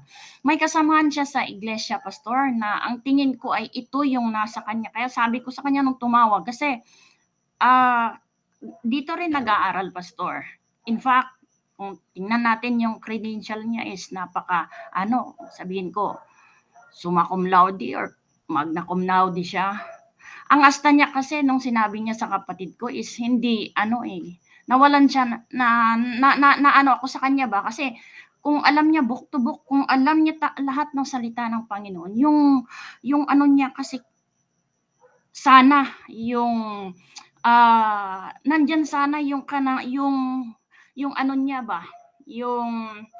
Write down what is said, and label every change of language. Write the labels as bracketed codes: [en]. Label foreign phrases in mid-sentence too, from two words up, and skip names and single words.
[tl] May kasamahan siya sa iglesia, Pastor, na ang tingin ko ay ito yung nasa kanya. Kaya sabi ko sa kanya nung tumawag, kasi dito rin nag-aaral, Pastor. [en] In fact, [tl] kung tingnan natin yung credential niya is sabihin ko, [la] summa cum laude or magna cum laude siya. [tl] Ang asta niya kasi nung sinabi niya sa kapatid ko is hindi, nawalan siya ako sa kanya ba, kasi kung alam niya book to book, kung alam niya lahat ng salita ng Panginoon, yung ano niya kasi sana yung nandyan sana yung ano niya ba, yung